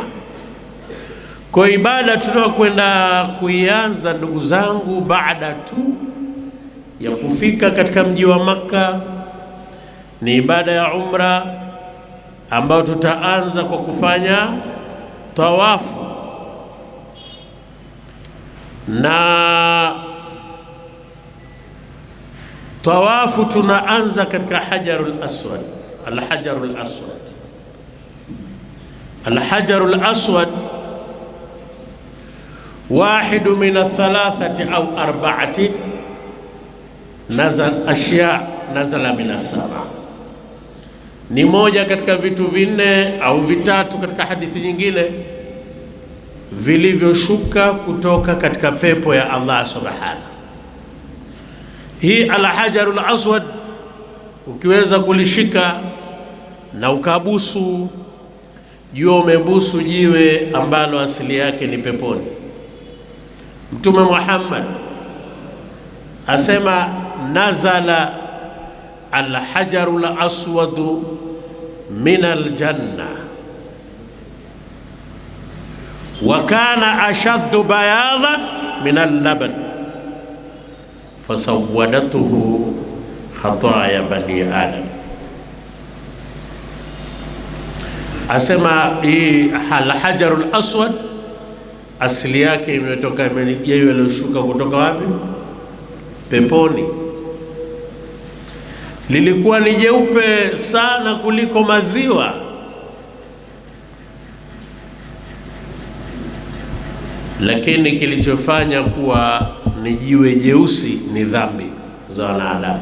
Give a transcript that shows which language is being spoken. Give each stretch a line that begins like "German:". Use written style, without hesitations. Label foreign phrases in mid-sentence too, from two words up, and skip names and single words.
Swahili: Kwa ibada tunayokwenda kuianza, ndugu zangu, baada tu ya kufika katika mji wa Makka, ni ibada ya umra ambayo tutaanza kwa kufanya tawafu, na tawafu tunaanza katika Hajarul Aswad.
Arabic: الحجر الأسود، الحجر الأسود واحد من الثلاثة أو أربعة نزل من السماء,
Swahili: ni moja katika vitu vinne au vitatu katika hadithi nyingine vilivyoshuka kutoka katika pepo ya Allah subhanahu. Hii Al-Hajarul Aswad ukiweza kulishika na ukabusu, jua umebusu jiwe ambalo asili yake ni peponi. Mtume Muhammad asema
Arabic: نزل الحجر الأسود من الجنة وكان أشد بياضا من اللبن فسودته خطايا بني آدم.
Swahili: Asema hii al-hajarul aswad asili yake imetoka jiwe liloshuka kutoka wapi? Peponi. Lilikuwa ni jeupe sana kuliko maziwa, lakini kilichofanya kuwa ni jiwe jeusi ni dhambi za wanadamu.